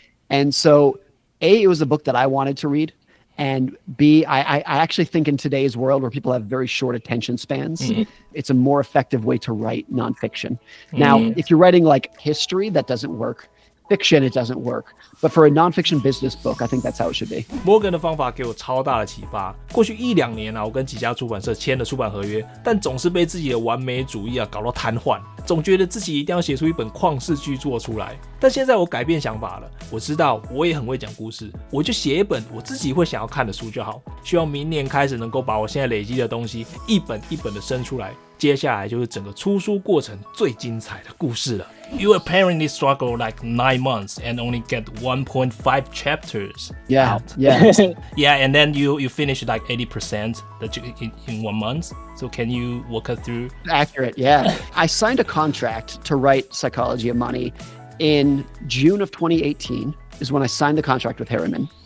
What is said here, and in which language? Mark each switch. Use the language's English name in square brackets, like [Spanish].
[English] And so, A, it was a book that I wanted to read. And B, I actually think in today's world where people have very short attention spans, it's a more effective way to write nonfiction. Now, if you're writing like history, that doesn't work. Fiction, it doesn't work. But for a nonfiction business book, I think that's how it should be. [Chinese] Morgan 的方法给我超大的启发。过去1-2年我跟几家出版社签了出版合约，但总是被自己的完美主义搞到瘫痪，总觉得自己一定要写出一本旷世巨作出来。但现在我改变想法了，我知道我也很会讲故事，我就写一本我自己会想要看的书就好。希望明年开始能够把我现在累积的东西一本一本的生出来。接下来就是整个出书过程最精彩的故事了。 [English] You apparently struggle like 9 months and only get 1.5 chapters out. Yeah, and then you finish like 80% in 1 month. So can you walk us through? Accurate, yeah. I signed a contract to write Psychology of Money in June of 2018 is when I signed the contract with Harriman.